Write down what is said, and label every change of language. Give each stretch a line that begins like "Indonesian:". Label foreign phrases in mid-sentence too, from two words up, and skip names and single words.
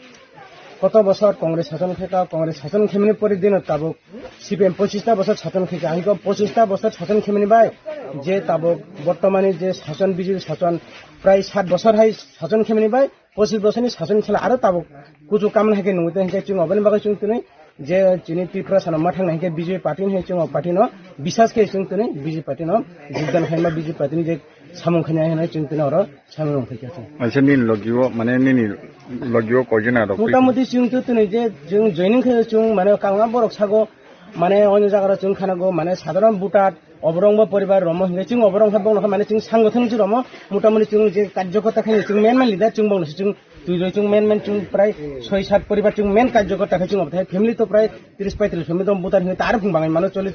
Kok Borok: कत बছর कांग्रेस शासन खेका कांग्रेस शासन खेमनि परि दिन ताबक सीपीएम 25टा बছর शासन खेका आंगो 25टा बছর शासन खेमनि बाय जे ताबक बर्तमाने जे शासन बिजेपि शासन प्राय 7 बছর हाय शासन खेमनि बाय 25 बছरनि शासन खेला आरो ताबक कुजु कामना हेके नुते हेके चिं अबन बागै चिं तने जे चिनि त्रिपुरा साना माथां हेके बिजेपि पार्टी हे चिं पार्टी न विश्वास के चिं तने बिजेपि पार्टी न योगदान खायमा बिजेपि पार्टी जे सामु खनाय हेना चिं तने अरो सामु फैका अच्छा निन लगियो माने निनि लगियो कयजना दक मोटामोटी चिं तने जे जों जयनिं खे चिं माने कांगा बरक सागो माने अन्य जायगा चिं खानागो माने साधारण बुटार अबरंग परिवार रम हिंगे चिं अबरंग बंग माने चिं सांगठन जि रम मोटामोटी चिं जे कार्यकर्ता खाय चिं
English: main leader
Kok Borok: चिं बंग चिं तुइ चिं मेन चिं प्राय 6-7 परिवार चिं मेन कार्यकर्ता खाय चिं अबथाय फेमिली तो प्राय 30-35 फेमिली तो बुटार हिंगे तार बुंबाङै माने